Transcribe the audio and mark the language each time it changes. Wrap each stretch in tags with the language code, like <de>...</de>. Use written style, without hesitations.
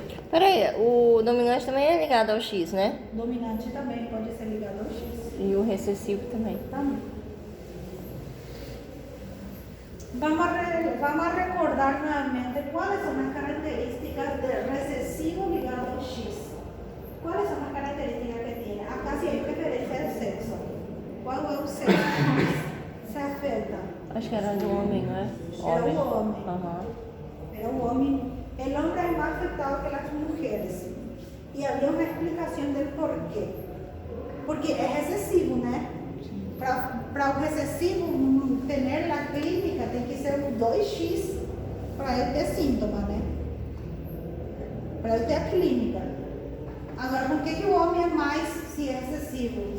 <pt>Peraí, o dominante também é ligado ao X, né? Dominante também pode ser ligado ao X. E o recessivo também.</pt> <es>También. Vamos a recordar nuevamente cuáles son las características del recesivo ligado al X. ¿Cuáles son las características que tiene? Acá sí hay preferencia de sexo. ¿Cuál es el sexo que más se afecta?</es> <pt>Acho que era do homem, não é? Era o homem. Aham.</pt> <es>Era un hombre. El hombre es más afectado que las mujeres. Y había una explicación del por qué. Porque es excesivo, ¿no?</es> <pt>Para o recessivo</pt> <es>tener la clínica</es> <pt>tem que ser um 2x para ele ter síntoma, né? Para ele ter a clínica. Agora, por que o homem é mais se é excessivo?</pt>